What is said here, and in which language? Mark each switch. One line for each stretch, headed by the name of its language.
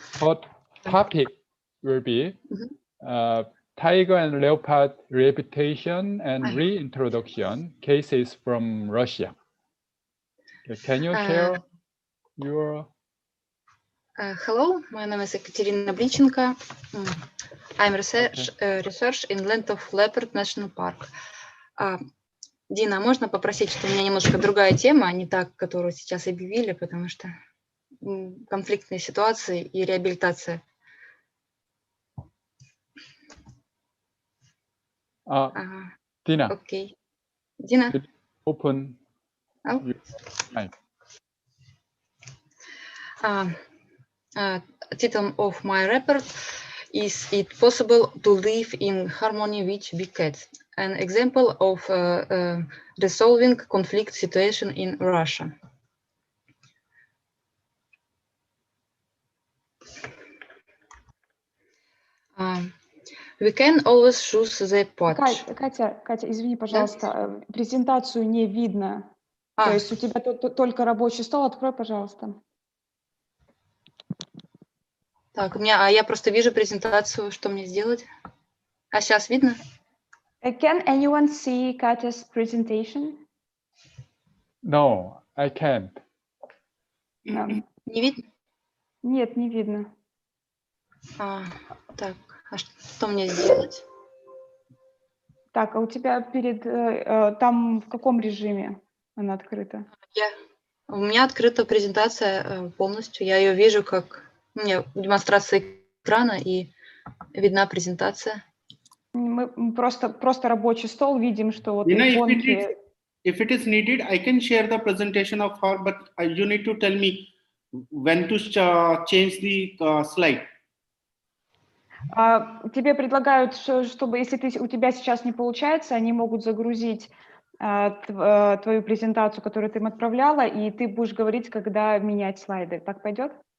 English: Our topic will be tiger and leopard reputation and reintroduction cases from Russia. Okay. Can you share your... Hello, my name is Ekaterina Blichenko. I'm research in Land of Leopard National Park.
Russian: Дина, можно попросить, что у меня немножко другая тема, а не та, которую сейчас объявили, потому что конфликтные ситуации и реабилитация.
English: Dina. Okay. Dina. Open. Title of my report is It Possible to Live in Harmony with Big Cats? An example of resolving conflict situation in Russia. We can always choose the patch.
Russian: Катя, извини, пожалуйста, презентацию не видно. То есть у тебя только рабочий стол. Открой, пожалуйста. Так, я просто вижу презентацию, что мне сделать? А сейчас видно?
English: Can anyone see Katya's presentation? No, I can't.
Russian: Не видно? Нет, не видно. Так, а что мне сделать? Так, а у тебя там в каком режиме она открыта? У меня открыта презентация полностью. Я ее вижу как... У меня демонстрация экрана и видна презентация. Мы просто рабочий стол видим, что вот иконки...
English: If it is needed, I can share the presentation of her, but you need to tell me when to change the slide.
Russian: Тебе предлагают, чтобы если у тебя сейчас не получается, они могут загрузить твою презентацию, которую ты им отправляла, и ты будешь говорить, когда менять слайды. Так пойдет?